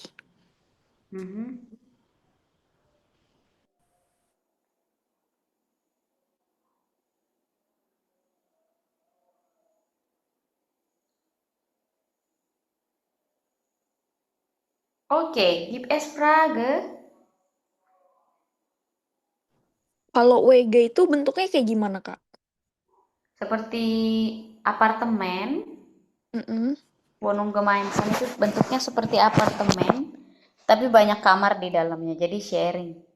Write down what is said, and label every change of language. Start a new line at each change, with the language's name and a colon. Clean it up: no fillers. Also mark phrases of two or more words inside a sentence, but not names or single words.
German: Mhm. Okay, gibt es Frage?
Indonesian: Kalau WG itu bentuknya kayak gimana, Kak? Seperti apartemen, Mm-mm.
German: Wohnung Gemeinsam
Indonesian: itu bentuknya seperti apartemen, tapi banyak kamar di dalamnya, jadi sharing.